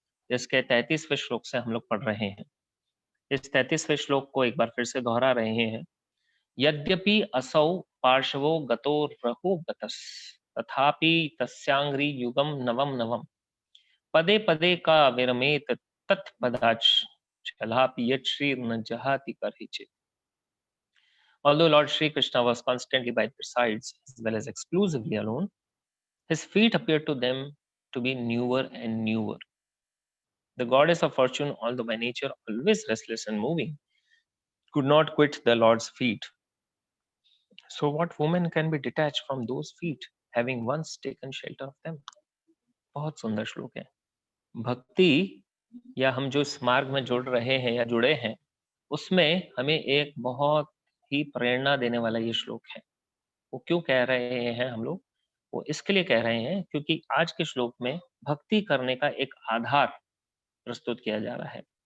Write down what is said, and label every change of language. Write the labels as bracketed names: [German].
[Hindi] इसके 33वें श्लोक से हम लोग पढ़ रहे हैं। इस 33वें श्लोक को एक बार फिर से दोहरा रहे हैं। [Sanskrit] यद्यपि असौ पार्श्वो गतो रहो गतस तथापि तस्यांग्री युगम नवम नवम पदे पदे का विरमेत तत्पदाच चलापि यत् श्री न जहाति करहिचित। [English] Although Lord Sri Krishna was constantly by their sides as well as exclusively alone, his feet appeared to them to be newer and newer. The goddess of fortune, although by nature always restless and moving, could not quit the Lord's feet. So what woman can be detached from those feet, having once taken shelter of them? [Hindi] बहुत सुंदर श्लोक है। भक्ति या हम जो इस मार्ग में जुड़ रहे हैं या जुड़े हैं, उसमें हमें एक बहुत ही प्रेरणा देने वाला ये श्लोक है। वो क्यों कह रहे हैं हम लोग? वो इसके लिए कह रहे हैं क्योंकि आज के श्लोक में भक्ति करने का एक आधार प्रस्तुत किया जा रहा है।